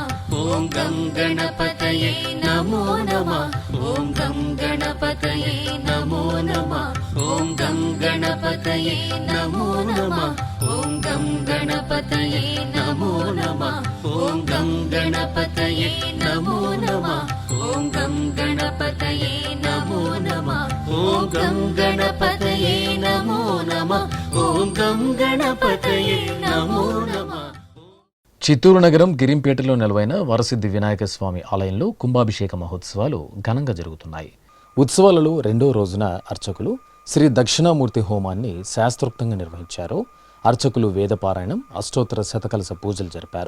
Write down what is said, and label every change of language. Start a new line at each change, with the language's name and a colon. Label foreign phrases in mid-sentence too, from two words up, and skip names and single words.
Sanskrit: ॐ गं गणपतये नमो नमः, ॐ गं गणपतये नमो नमः, ॐ गं गणपतये नमो नमः, ॐ गं गणपतये नमो नमः, ॐ गं गणपतये नमो नमः, ॐ गं गणपतये नमो नमः, ॐ गं गणपतये नमो नमः, ॐ गं गणपतये नमो नमः.
Telugu: చిత్తూరు నగరం గిరింపేటలో నెలవైన వరసిద్ధి వినాయక స్వామి ఆలయంలో కుంభాభిషేక మహోత్సవాలు ఘనంగా జరుగుతున్నాయి. ఉత్సవాలలో రెండో రోజున అర్చకులు శ్రీ దక్షిణామూర్తి హోమాన్ని శాస్త్రోక్తంగా నిర్వహించారు. అర్చకులు వేదపారాయణం, అష్టోత్తర శతకలశ పూజలు జరిపారు.